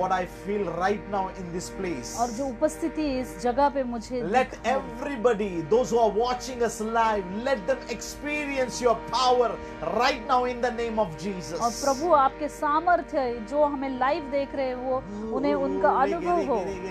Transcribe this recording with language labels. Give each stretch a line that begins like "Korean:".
English: what I feel right now in this place.
Hindi: और जो उपस्थिति इस जगह पे मुझे
English: Let
Hindi: दिखाई-
English: everybody, those who are watching us live, let them experience your power right now in the name of Jesus.
Hindi: और प्रभु आपके सामर्थ्य जो हमें लाइव देख रहे हैं वो उन्हें उनका अनुभव हो।